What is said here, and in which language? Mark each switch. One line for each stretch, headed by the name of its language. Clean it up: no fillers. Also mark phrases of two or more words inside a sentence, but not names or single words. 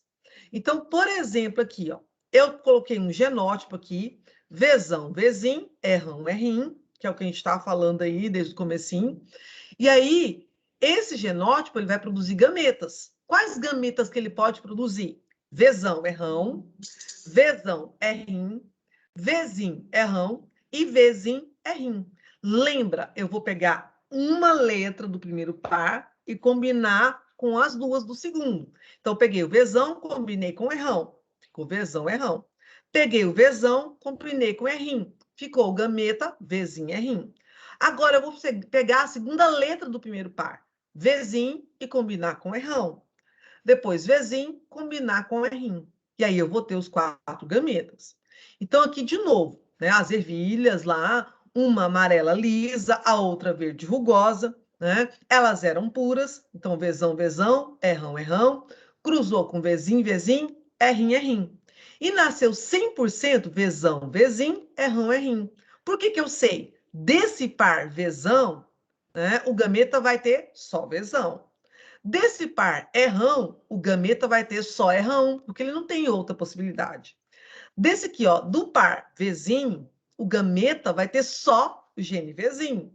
Portuguese: Então, por exemplo, aqui, ó, eu coloquei um genótipo aqui, Vzão, Vzim, Rrão, Rrim, que é o que a gente está falando aí desde o comecinho. E aí, esse genótipo ele vai produzir gametas. Quais gametas que ele pode produzir? Vzão, Rrão, Vzão, Rrim, Vzim, Rrão e Vzim, Rrim. Lembra, eu vou pegar uma letra do primeiro par e combinar com as duas do segundo. Então, peguei o Vzão, combinei com o Rrão. Ficou Vzão, Rrão. Peguei o Vzão, combinei com o Rrim. Ficou o gameta, Vzim, Rrim. Agora, eu vou pegar a segunda letra do primeiro par. Vzim e combinar com o Rrão. Depois, Vzim, combinar com o Rrim. E aí, eu vou ter os 4 gametas. Então, aqui, de novo, né, as ervilhas lá, uma amarela lisa, a outra verde rugosa, né? Elas eram puras, então Vzão, Rrão, Rrão, cruzou com Vzim, Rrim, Rrim. E nasceu 100% Vzão, Vzim, Rrão, Rrim. Por que eu sei? Desse par Vzão, né, o gameta vai ter só Vzão. Desse par errão, o gameta vai ter só errão, porque ele não tem outra possibilidade. Desse aqui, ó, do par Vzinho, o gameta vai ter só GNVzinho.